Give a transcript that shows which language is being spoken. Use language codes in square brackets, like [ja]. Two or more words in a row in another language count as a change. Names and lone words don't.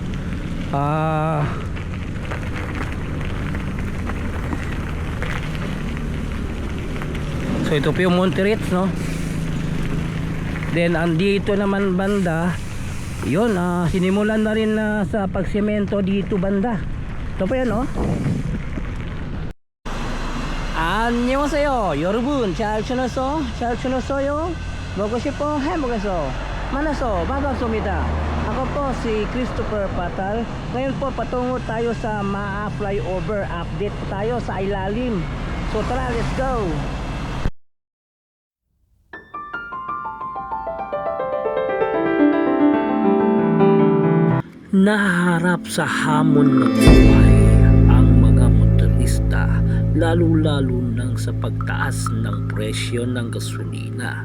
[tl] So ito po yung Monterits, no. Then andito naman banda, yun, sinimulan na rin sa pagsemento dito banda. Ito po yun, no. [ko] 안녕하세요 여러분, 잘 지냈어요? 먹고 싶어 해먹어서 만나서 반갑습니다. [tl] Ako po si Christopher Patal. Ngayon po patungo tayo sa MAA flyover. Update po tayo sa ilalim. So tara, [en] let's go. [tl] Naharap sa hamon ng buhay ang mga motorista, lalo-lalo nang sa pagtaas ng presyo ng gasolina.